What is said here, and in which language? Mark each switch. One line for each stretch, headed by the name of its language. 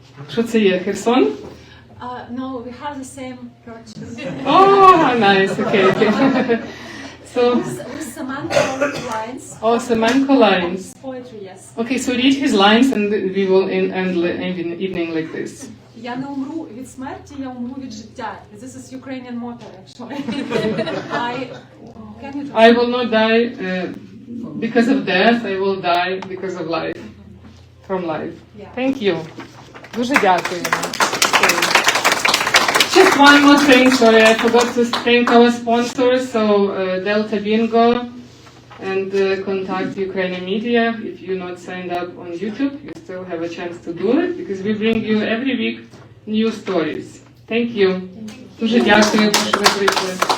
Ukrainian: Що це є, Херсон?
English: No, we have the same purchase. Oh, nice. Okay. So with Semenko lines. Oh, Semenko lines. Poetry, yes. Okay, so read his lines, and we will end the evening like this.
Ukrainian: Я не умру від смерті, я умру від життя.
English: This is Ukrainian motto, actually. I will not die because of death, I will die because of life. From life. Yeah. Thank you.
Ukrainian: Дуже дякуємо.
English: Just one more thing, sorry, I forgot to thank our sponsors, so Delta Bingo and KONTAKT Ukrainian Media. If you're not signed up on YouTube, you still have a chance to do it, because we bring you every week new stories. Thank you.
Ukrainian: Дуже дякую, що ви прийшли.